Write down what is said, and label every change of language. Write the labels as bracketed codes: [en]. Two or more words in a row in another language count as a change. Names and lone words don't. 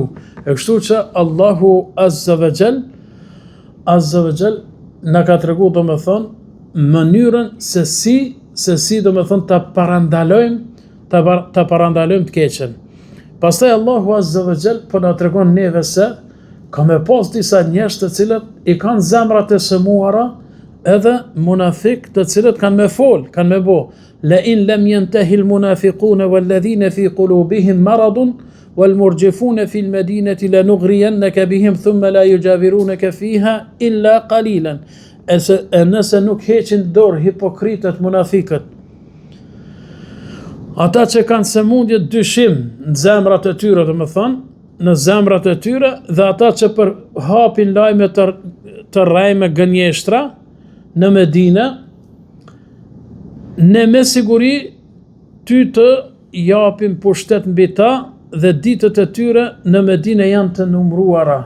[sq] E kështu që Allahu [ar] عز وجل [sq] na ka tregu do me thonë mënyrën se si do me thonë ta parandalojmë të keqen. Pastaj Allahu [ar] عز وجل [sq] po na tregon neve se ka me pas disa njerëz të cilët i kanë zemrat e sëmuara, edhe munafik të cilët kanë me fol, kanë me bo. [ar] لئن لم ينته المنافقون والذين في قلوبهم مرض والمرجفون في المدينة لنغرينك بهم ثم لا يجاورونك فيها إلا قليلا. [sq] Nëse nuk heqin dorë hipokritët, munafikët, ata që kanë sëmundje dyshim në zemrat e tyre, dhe më thonë, në zemrat e tyre, dhe ata që për hapin lajme të rajme gënjeshtra në Medinë, ne me siguri ty të japim pushtet mbi ta, dhe ditët e tyre në Medinë janë të numruara.